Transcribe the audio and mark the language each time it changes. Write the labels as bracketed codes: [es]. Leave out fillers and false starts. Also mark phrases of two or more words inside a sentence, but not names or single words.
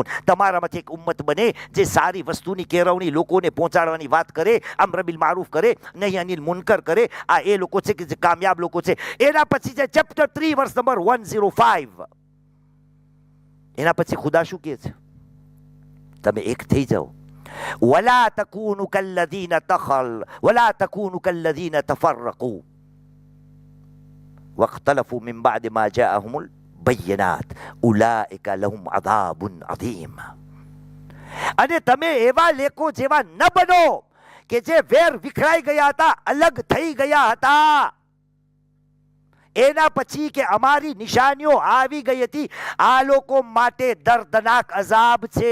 [gu] તમારામાંથી એક ઉમ્મત બને જે સારી વસ્તુની કેળવણી, લોકોને પહોંચાડવાની વાત કરે, [ar] أمر بالمعروف [gu] કરે, [ar] نهي عن المنكر [gu] કરે. આ એ લોકો છે કે જે કામયાબ લોકો છે. એના પછી છે [en] chapter 3 verse number 105. [gu] એના પછી ખુદા શું કહે છે? તમે એક થઈ જાઓ. [ar] ولا تكونوا كالذين ولا تكونوا كالذين تفرقوا واختلفوا من بعد ما جاءهم البينات اولئك لهم عذاب عظيم. [gu] અને તમે એવા લેખો જેવા ન બનો કે જે વેર વિખરાઈ ગયા હતા, અલગ થઈ ગયા હતા, એના પછી કે અમારી નિશાનીઓ આવી ગઈ હતી, આ લોકો માટે દર્દનાક અઝાબ છે.